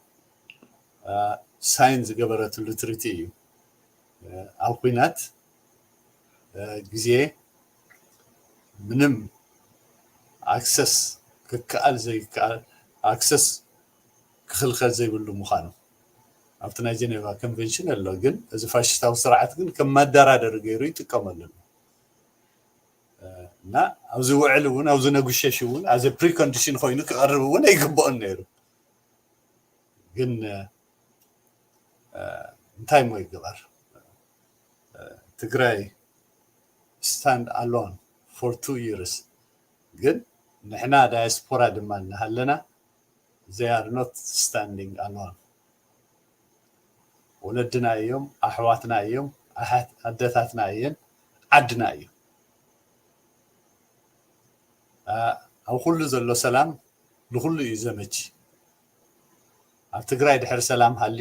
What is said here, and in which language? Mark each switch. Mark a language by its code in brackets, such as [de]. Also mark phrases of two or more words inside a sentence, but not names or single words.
[ti] ሳይን ዝገበረትሉ ትሪቲ እዩ ኣብ ኩናት ግዜ ምንም ኣክሰስ ክከኣል ዘይከኣል ኣክሰስ ክኽልከል ዘይብሉ ምዃኑ ኣብቲ ናይ ጀኔቫ ኮንቨንሽን ኣሎ ግን እዚ ፋሽስታዊ ስርዓት ግን ከም መደራደሪ ገይሩ ይጥቀመሉ እና ኣብዚ ውዕል እውን ኣብዚ ነጉሸሽ እውን [en] as a precondition [ti] ኮይኑ ክቐርብ እውን ኣይግብኦን ነይሩ ግን እንታይ ሞ ይግበር ትግራይ [en] stand alone for 2 years [ti] ግን ንሕና diaspora ድማ እናሃለና [en] they are not standing alone [ti] ወለድና እዮም ኣሕዋትና እዮም ኣደታትና እየን ዓድና እዩ ኣብ ኩሉ ዘሎ ሰላም ንኩሉ እዩ ዘመች ኣብ ትግራይ ድሕሪ ሰላም ሃልዩ